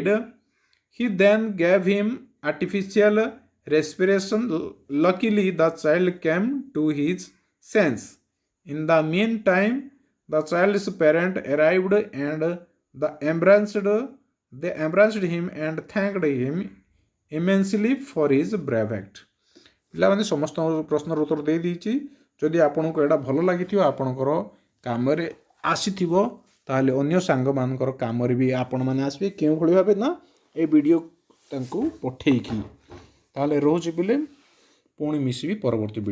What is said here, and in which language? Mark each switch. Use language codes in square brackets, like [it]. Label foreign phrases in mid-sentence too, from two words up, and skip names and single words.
[en] He then gave him artificial respiration. Luckily, the child came to his sense. In the meantime, the child's parent arrived and they embraced him and thanked him immensely for his brave act. [or] ପିଲାମାନେ ସମସ୍ତଙ୍କ ପ୍ରଶ୍ନର ଉତ୍ତର ଦେଇଦେଇଛି। ଯଦି ଆପଣଙ୍କୁ ଏଇଟା ଭଲ ଲାଗିଥିବ ଆପଣଙ୍କର କାମରେ ଆସିଥିବ ତାହେଲେ ଅନ୍ୟ ସାଙ୍ଗମାନଙ୍କର କାମରେ ବି ଆପଣମାନେ ଆସିବେ କେଉଁଭଳି ଭାବେ ନା ଏ ଭିଡ଼ିଓ ତାଙ୍କୁ ପଠେଇକି। ତାହେଲେ ରହୁଛି ପିଲେ ପୁଣି ମିଶିବି ପରବର୍ତ୍ତୀ ଭିଡ଼ିଓରେ।